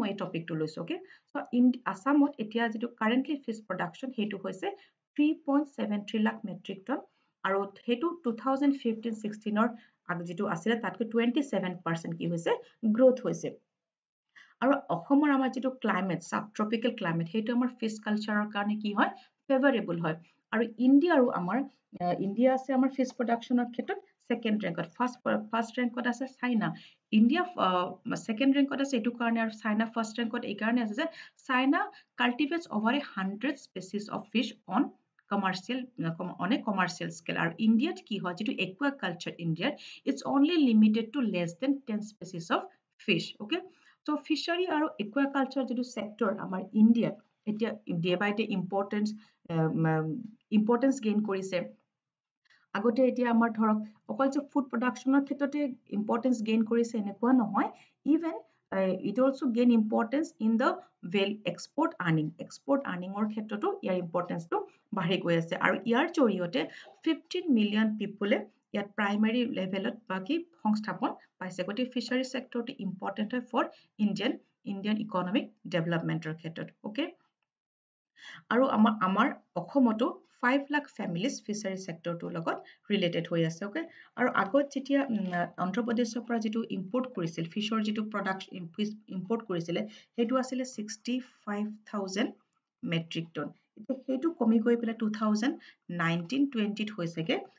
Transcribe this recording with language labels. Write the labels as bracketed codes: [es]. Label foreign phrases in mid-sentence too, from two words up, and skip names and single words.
[as] এই টপিকটো লৈছো [en] okay so [as] আসামত এতিয়া যেটো [en] currently fish production [as] হেতু হৈছে 3.73 লাখ [en] metric ton [as] আৰু হেতু 2015-16ৰ যেটো আছিল তাতকৈ 27% কি হৈছে গ্ৰোথ হৈছে আৰু অসমৰ আমাৰ যেটো ক্লাইমেট [en] sub tropical climate [as] হেতু আমাৰ [en] fish culture [as] কাৰণে কি হয় ফেভাৰেবল হয় আৰু ইণ্ডিয়া আৰু আমাৰ ইণ্ডিয়া আছে আমাৰ [en] fish production [as] ক্ষেত্ৰত [en] second rank first rank [as] আছে China India [en] second rank [as] আছে এটো কাৰণে আৰু [en] China first rank [as] এই কাৰণে আছে যে [en] China cultivates over 100 species of fish on a commercial scale আৰু India [as] কি হয় যেটো [en] aquaculture India it's only limited to less than 10 species of fish okay so fishery আৰু aquaculture যেটো sector আমাৰ India এতিয়া day by day importance gain [as] কৰিছে আগতে এতিয়া আমাৰ ধৰক অকল যে [en] food production [as] ক্ষেত্ৰতে [en] importance gain [as] কৰিছে এনেকুৱা নহয় ইভেন [en] it also gain importance in the export earning [as] ৰ ক্ষেত্ৰতো ইয়াৰ ইম্পৰ্টেন্সটো বাঢ়ি গৈ আছে আৰু ইয়াৰ জৰিয়তে 15 [en] million people [as] ইয়াত [en] primary level [as] বাকি সংস্থাপন পাইছে গতি [en] fishery sector important [as] হয় [en] for Indian economic development [as] ক্ষেত্ৰত ওকে আৰু আমাৰ অসমতো 5 লাখ [en] families fishery sector [as] লগত ৰিলেটেড হৈ আছে ওকে আৰু আগত যেতিয়া অন্ধ্ৰ প্ৰদেশৰ পৰা যেটো ইম্পৰ্ট কৰিছিল ফিশৰ যেটো প্ৰডাক্ট ইম্পৰ্ট কৰিছিল হেতু আছিল 65000 [en] metric ton [as] হেতু কমি গৈ পেলা 2019-20 ত হৈছেগে